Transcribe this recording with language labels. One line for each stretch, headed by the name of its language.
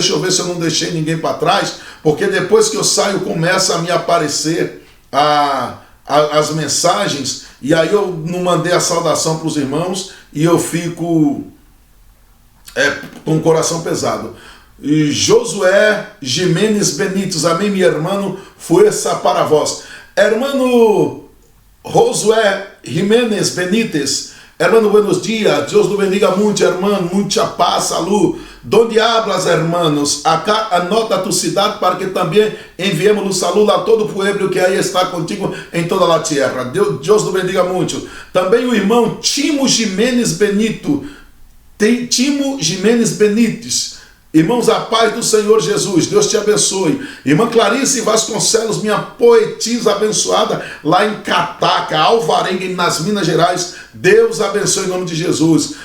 Portuguese: Deixa eu ver se eu não deixei ninguém para trás, porque depois que eu saio começa a me aparecer as mensagens, e aí eu não mandei a saudação para os irmãos e eu fico com o coração pesado. E Josué Jimenez Benitos, amém, meu irmão,
Spanish: fuerza para vós. Hermano Josué Jimenez Benítez, hermano, buenos días, Dios lo bendiga mucho, hermano, mucha paz, salud. Donde hablas, hermanos? Acá anota tu
Portuguese: cidade para que também enviemos o saludo a todo o pueblo que aí está contigo em toda a terra. Deus
Spanish: lo bendiga
Portuguese: muito. Também o irmão Timo Jimenez Benito, Timo Jimenez Benites. Irmãos, a paz do Senhor Jesus, Deus te abençoe. Irmã Clarice Vasconcelos, minha poetisa abençoada, lá em Cataca, Alvarenga, nas Minas Gerais, Deus abençoe em nome de Jesus.